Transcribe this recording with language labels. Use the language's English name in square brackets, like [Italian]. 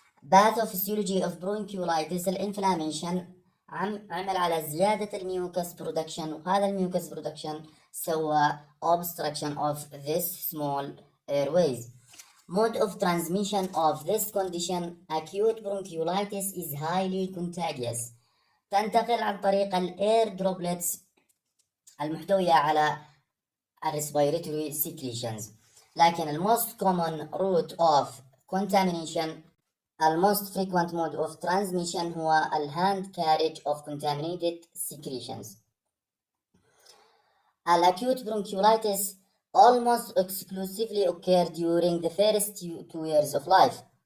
[English] Pathophysiology of bronchiolitis [Arabic] الانفلاميشن عمل على زيادة الميوكس برودكشن، وهذا الميوكس برودكشن سوى [English] obstruction of this small airways. Mode of transmission of this condition, acute bronchiolitis, is highly contagious. [Arabic] تنتقل عن طريق الاير droplets المحتوية على [English] respiratory secretions. لكن most common route of contamination, most frequent mode of transmission هو hand carriage of contaminated secretions. Acute bronchiolitis almost exclusively occur during the first 2 years of life.